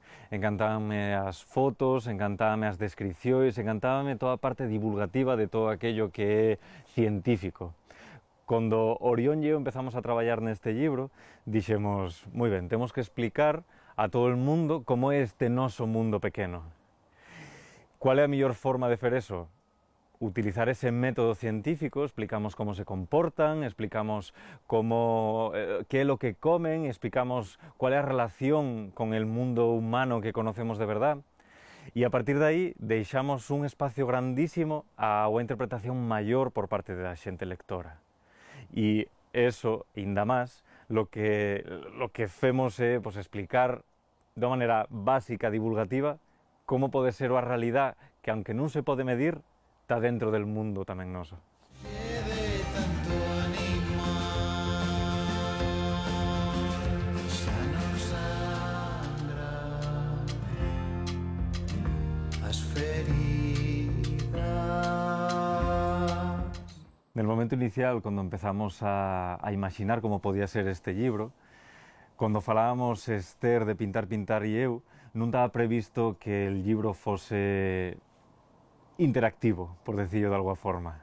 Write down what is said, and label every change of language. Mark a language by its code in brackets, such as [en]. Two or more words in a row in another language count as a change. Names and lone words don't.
[gl] Encantábanme as fotos, encantábanme as descripcións, encantábame toda a parte divulgativa de todo aquello que é científico. Cando Orión e eu empezamos a traballar neste libro, dixemos, moi ben, temos que explicar a todo o mundo como é este noso mundo pequeno. Qual é a mellor forma de fer eso? [es] Utilizar ese método científico, explicamos cómo se comportan, explicamos qué es lo que comen, explicamos cuál es la relación con el mundo humano que conocemos de verdad. Y a partir de ahí deixamos un espacio grandísimo a una interpretación mayor por parte de la xente lectora. Y eso, ainda más, lo que [gl] femos é [es] explicar de una manera básica, divulgativa, cómo [gl] pode ser a [es] realidad que, aunque [gl] non se pode medir, [es] está dentro del mundo [gl] tamén noso. [es] En el momento inicial, [gl] cando empezamos a imaginar como podía ser este libro, cando falábamos Esther de Pintar e eu, non estaba previsto que [es] el libro [gl] fose interactivo, [es] por decirlo de alguna forma.